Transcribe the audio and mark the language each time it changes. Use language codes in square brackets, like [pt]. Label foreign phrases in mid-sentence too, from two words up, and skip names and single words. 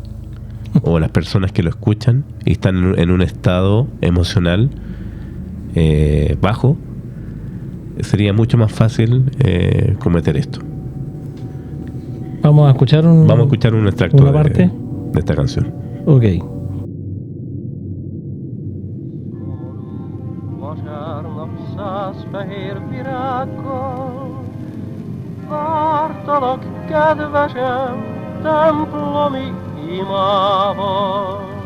[es] O las personas que lo escuchan y están en un estado emocional bajo, sería mucho más fácil cometer esto. Vamos a escuchar Vamos a escuchar un extracto una parte. de esta canción. Ok. [hu] Vasárnap 100 fehér virággal vártalak, kedvesem, templomi imával.